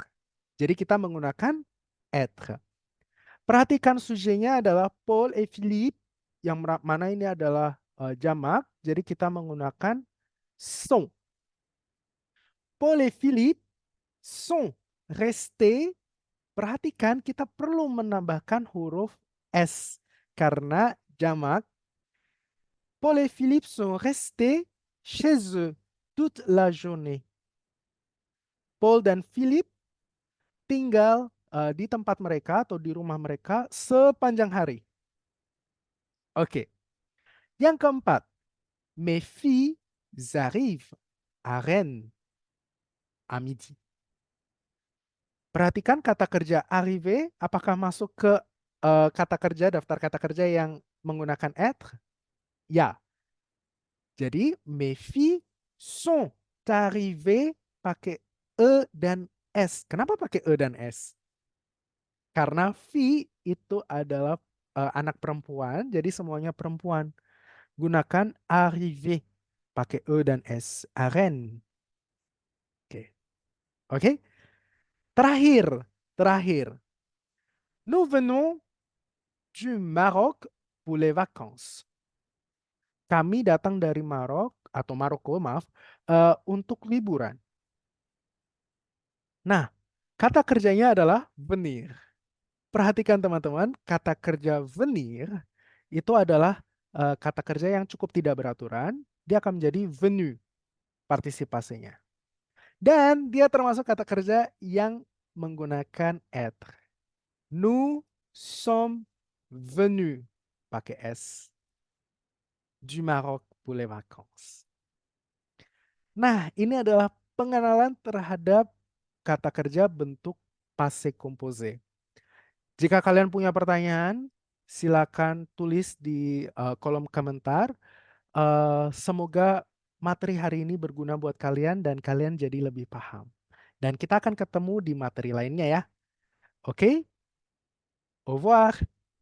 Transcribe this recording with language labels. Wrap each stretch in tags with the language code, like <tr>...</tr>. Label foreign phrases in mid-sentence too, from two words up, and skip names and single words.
<id>Jadi kita menggunakan être. Perhatikan sujenya adalah Paul et Philippe, yang mana ini adalah jamak, jadi kita menggunakan sont.</id> <fr>Paul et Philippe sont restés.</fr> <id>Perhatikan kita perlu menambahkan huruf S karena jamak.</id> <fr>Paul et Philippe sont restés chez eux toute la journée.</fr> <id>Paul dan Philip tinggal di tempat mereka atau di rumah mereka sepanjang hari. Oke. Yang keempat,</id> <fr>mes filles arrivent à Rennes à midi.</fr> <id>Perhatikan kata kerja arriver, apakah masuk ke kata kerja, daftar kata kerja yang menggunakan être? Ya. Jadi,</id> <fr>mes filles sont arrivées</fr> <id>pakai E dan S. Kenapa pakai E dan S? Karena fille itu adalah anak perempuan, jadi semuanya perempuan. Gunakan arrivé pakai E dan S. Aren. Oke. Oke. Terakhir.</id> <fr>Nous venons du Maroc pour les vacances.</fr> <id>Kami datang dari Maroko, maaf, untuk liburan. Nah, kata kerjanya adalah venir. Perhatikan teman-teman, kata kerja venir itu adalah kata kerja yang cukup tidak beraturan. Dia akan menjadi venu partisipasinya. Dan dia termasuk kata kerja yang menggunakan être.</id> <fr>Nous sommes venus,</fr> <id>pakai S,</id> <fr>du Maroc pour les vacances.</fr> <id>Nah, ini adalah pengenalan terhadap kata kerja bentuk</id> <fr>passé composé.</fr> <id>Jika kalian punya pertanyaan, silakan tulis di kolom komentar. Semoga materi hari ini berguna buat kalian dan kalian jadi lebih paham. Dan kita akan ketemu di materi lainnya ya. Oke?</id> <fr>Au revoir.</fr>